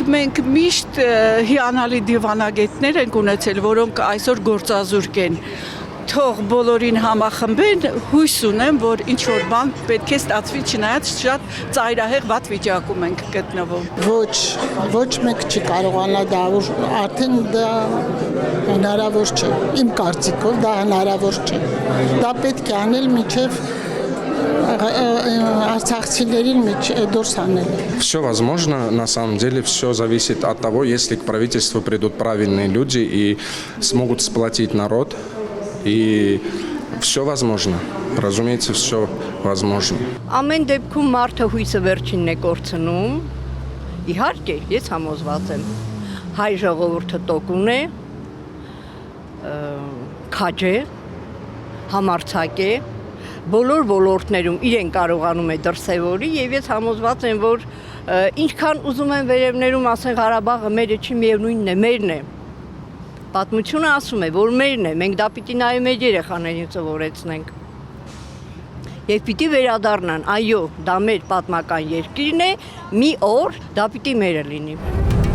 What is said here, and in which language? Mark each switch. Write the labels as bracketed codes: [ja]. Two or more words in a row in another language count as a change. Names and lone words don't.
[hy] Մենք միշտ հիանալի դիվանագետներ ենք ունեցել, որոնք այսօր գործազուրկ են։ Թող բոլորին համախմբեն, հույս ունեմ, որ ինչ որ բան պետք է ստացվի, չնայած շատ ծայրահեղ վատ վիճակում ենք գտնվում։ Ոչ մեկ չի կարողանա դա, արդեն դա հնարավոր չէ։ Իմ կարծիքով դա հնարավոր չէ։ Դա պետք է անել միջև արցախցիներին դուրս անել։ [ru] Все возможно, на самом деле все зависит от того, если к правительству придут правильные люди и смогут сплотить народ. И все возможно. Разумеется, все возможно. [hy] Ամեն դեպքում մարդը հույսը վերջինն է կորցնում։ Իհարկե, ես համոզված եմ։ Հայ ժողովուրդը տոկուն է, քաջ է, համարձակ է, բոլոր ոլորտներում իրեն կարողանում է դրսևորի եւ ես համոզված եմ, որ ինչքան ուզում են վերևներում ասեն Ղարաբաղը մերը չի, միևնույնն է, մերն է։ Պատմությունը ասում է, որ մերն է, մենք դա պիտի նաև մեր երեխաներին սովորեցնենք։ Եվ պիտի վերադառնան, այո, դա մեր պատմական երկիրն է, մի օր դա պիտի մերը լինի։